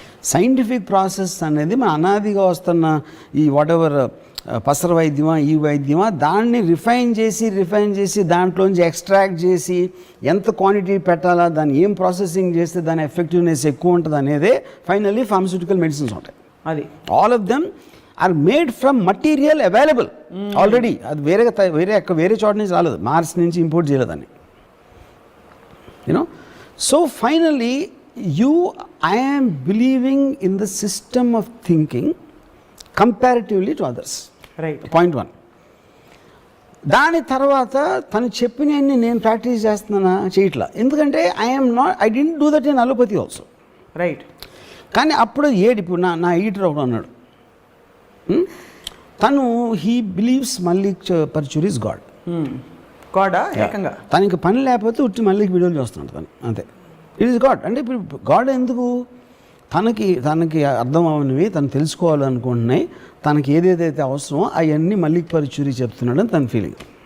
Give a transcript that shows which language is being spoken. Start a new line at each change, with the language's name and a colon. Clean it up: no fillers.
Telugu: Scientific process అనేది మన అనాదిగా వస్తున్న ఈ వాట్ ఎవర్ పసర వైద్యమా ఈ వైద్యమా దాన్ని రిఫైన్ చేసి దాంట్లోంచి ఎక్స్ట్రాక్ట్ చేసి ఎంత క్వాంటిటీ పెట్టాలా, దాన్ని ఏం ప్రాసెసింగ్ చేస్తే దాని ఎఫెక్టివ్నెస్ ఎక్కువ ఉంటుంది అనేదే ఫైనల్లీ ఫార్మస్యూటికల్ మెడిసిన్స్ ఉంటాయి. అది
English: All of them are made from material available already.
Telugu: అది వేరే చోట నుంచి రాలేదు, మార్స్ నుంచి ఇంపోర్ట్ చేయలేదని.
English: So finally I am believing in the system of thinking comparatively to others. Right. Point 1.
Telugu: దాని తర్వాత తను చెప్పినవన్నీ నేను ప్రాక్టీస్ చేస్తున్నానా చేయట్లా. ఎందుకంటే
English: I didn't do that in allopathy also. Right.
Telugu: కానీ అప్పుడు ఇప్పుడు నా ఎడిటర్ ఒకడు అన్నాడు, తను
English: He believes Mallik Parchur is God.
Telugu: గాడా ఏకంగా తనకి పని లేకపోతే ఉట్టి మల్లిక్ వీడియోలు చూస్తున్నాడు తను, అంతే.
English: It is God.
Telugu: అంటే ఇప్పుడు గాడ్ ఎందుకు, తనకి అర్థం అవనివి తను తెలుసుకోవాలనుకుంటున్నాయి, తనకి ఏదేదైతే అవసరమో అవన్నీ మల్లిక్ పర్చూరి చెప్తున్నాడని తన ఫీలింగ్.